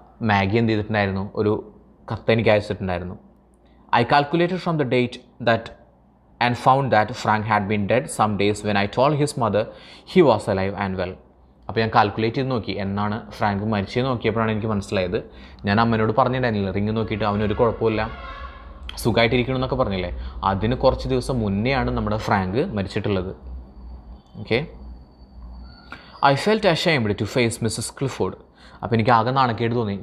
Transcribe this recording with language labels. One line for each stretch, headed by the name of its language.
Malayalam: Maggi എന്ത് ചെയ്തിട്ടുണ്ടായിരുന്നു, ഒരു കത്ത് എനിക്ക് അയച്ചിട്ടുണ്ടായിരുന്നു.
English: I calculated from the date that and found that Frank had been dead some days when I told his mother he was alive and well.
Malayalam: അപ്പോൾ ഞാൻ calculate ചെയ്ത് നോക്കി എന്നാണ് ഫ്രാങ്ക് മരിച്ചത് നോക്കിയപ്പോഴാണ് എനിക്ക് മനസ്സിലായത്. ഞാൻ അമ്മനോട് പറഞ്ഞിട്ടുണ്ടായിരുന്നില്ല, റിങ് നോക്കിയിട്ട് അവനൊരു കുഴപ്പമില്ല, സുഖമായിട്ടിരിക്കണമെന്നൊക്കെ പറഞ്ഞില്ലേ, അതിന് കുറച്ച് ദിവസം മുന്നെയാണ് നമ്മുടെ Frank മരിച്ചിട്ടുള്ളത്.
English: Okay. I felt ashamed to face Mrs Clifford.
Malayalam: അപ്പോൾ എനിക്ക് ആകെ നാണക്കേട് തോന്നി.